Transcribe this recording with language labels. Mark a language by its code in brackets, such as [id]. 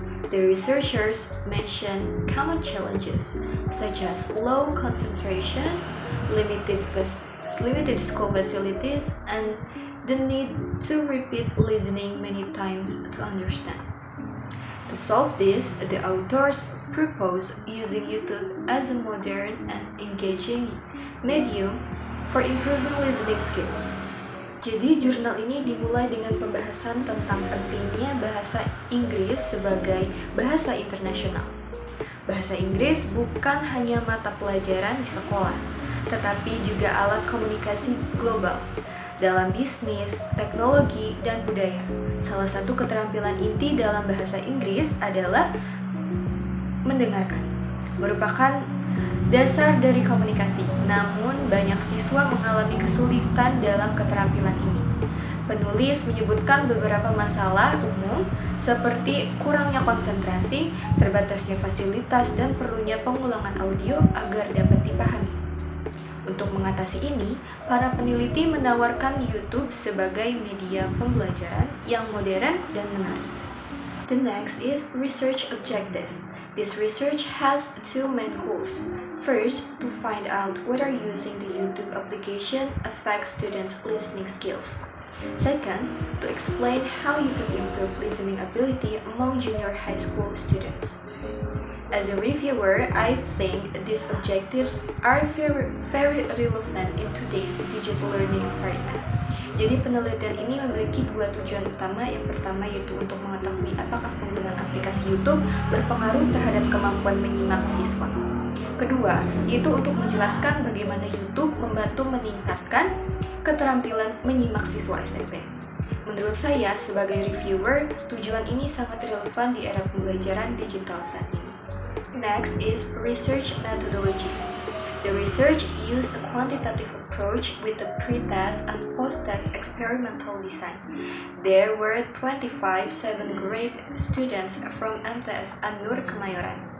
[en] The researchers mention common challenges such as low concentration, limited school facilities, and the need to repeat listening many times to understand. To solve this, the authors propose using YouTube as a modern and engaging medium for improving listening skills. [id] Jadi jurnal ini dimulai dengan pembahasan tentang pentingnya bahasa Inggris sebagai bahasa internasional. Bahasa Inggris bukan hanya mata pelajaran di sekolah, tetapi juga alat komunikasi global dalam bisnis, teknologi, dan budaya. Salah satu keterampilan inti dalam bahasa Inggris adalah mendengarkan, merupakan dasar dari komunikasi. Namun, banyak siswa mengalami kesulitan dalam keterampilan ini. Penulis menyebutkan beberapa masalah umum seperti kurangnya konsentrasi, terbatasnya fasilitas, dan perlunya pengulangan audio agar dapat dipahami. Untuk mengatasi ini, para peneliti menawarkan YouTube sebagai media pembelajaran yang modern dan menarik. [en] The next is research objective. This research has two main goals. First, to find out whether using the YouTube application affects students' listening skills. Second, to explain how YouTube improves listening ability among junior high school students. As a reviewer, I think these objectives are very relevant in today's digital learning environment. [id] Jadi penelitian ini memiliki dua tujuan utama. Yang pertama yaitu untuk mengetahui apakah penggunaan aplikasi YouTube berpengaruh terhadap kemampuan menyimak siswa. Kedua, yaitu untuk menjelaskan bagaimana YouTube membantu meningkatkan keterampilan menyimak siswa SMP. Menurut saya, sebagai reviewer, tujuan ini sangat relevan di era pembelajaran digital saat ini. [en] Next is research methodology. The research used a quantitative approach with a pre-test and post-test experimental design. There were 25 7th grade students from MTS An-Nur Kemayoran.